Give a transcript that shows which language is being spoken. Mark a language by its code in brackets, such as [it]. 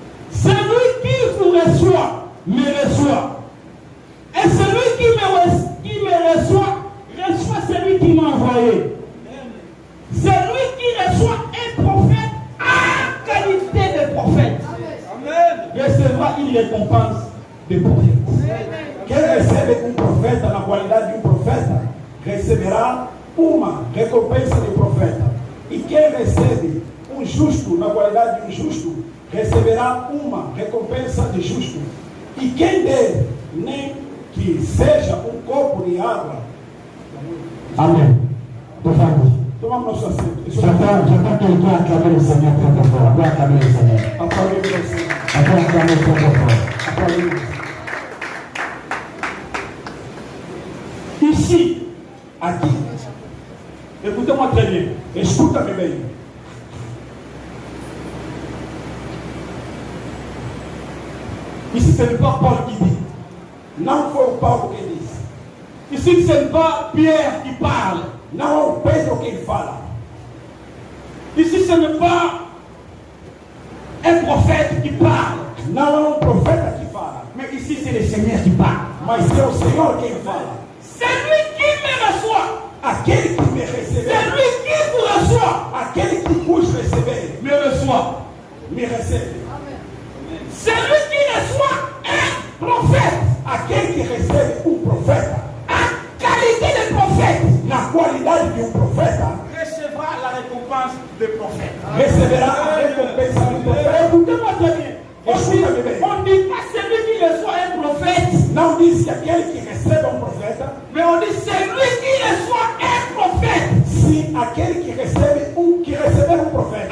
[fr] Celui qui vous reçoit, me reçoit. Et celui qui me reçoit celui qui m'a envoyé. Celui qui reçoit un prophète en qualité de prophète recevra une récompense de prophète. [pt] Quem recebe profeta na qualidade de profeta, receberá uma recompensa de profeta. E quem recebe justo na qualidade de justo, receberá uma recompensa de justo. E quem der, nem que seja copo de água. Amém. Por favor. Tomamos nosso assento. Já está quem aclamando o Senhor para fora. Agora aclamando o Senhor. Aplaudimos o Senhor. Agora aclamando para fora. Aplaudimos. [fr] Ici, [pt] aqui, [fr] écoutez-moi très bien. [pt] Escuta-me bem. [fr] Ici, ce n'est pas Paul qui dit. [pt] Não foi o Paulo quem disse. [fr] Ici, ce n'est pas Pierre qui parle. [pt] Não é o Pedro quem fala. [fr] Ici, ce n'est pas un prophète qui parle. [pt] Não é um profeta que fala. [fr] Mais ici, c'est le Seigneur qui parle. [pt] Mas é o Senhor quem fala. [fr] C'est lui qui me reçoit. [pt] Aquele que me recebeu. [fr] C'est lui qui vous reçoit. [pt] Aquele que vos receber. [fr] Me reçoit. [pt] Me recebe. [fr] C'est lui qui reçoit un prophète. [pt] Aquele que recebe profeta. [fr] A qualité de prophète. [pt] Na qualidade de profeta. [fr] Recevra la récompense de prophète. [pt] Receberá a recompensa do profeta. [fr] Écoutez-moi très bien. [pt] Escuta-me bem. [fr] On dit pas celui qui reçoit un prophète. [pt] Não disse aquele que recebe profeta. [fr] Mais on dit celui qui reçoit un prophète. [pt] Sim, aquele que recebe receber profeta.